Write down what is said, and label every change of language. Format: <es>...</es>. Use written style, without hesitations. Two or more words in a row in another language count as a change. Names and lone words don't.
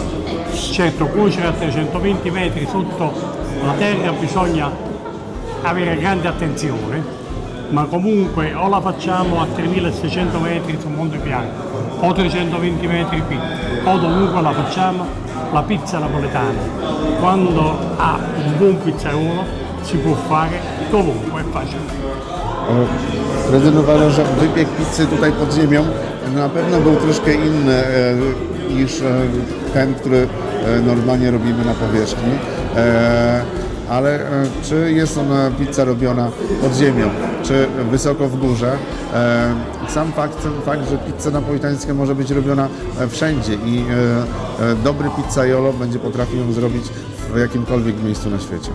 <it>Certo, cuocere a 320 metri sotto la terra bisogna avere grande attenzione, ma comunque o la facciamo a 3600 metri sul Monte Bianco o 320 metri qui, o dovunque la facciamo, la pizza napoletana, quando ha un buon pizzaiolo, si può fare dovunque, è facile.</it> <pl>Prezydent uważa, że wypiek pizzy tutaj pod ziemią na pewno był troszkę inny niż ten, który normalnie robimy na powierzchni. Ale czy jest ona pizza robiona pod ziemią, czy wysoko w górze, sam fakt, że pizza napolitańska może być robiona wszędzie i dobry pizzaiolo będzie potrafił ją zrobić w jakimkolwiek miejscu na świecie.</pl>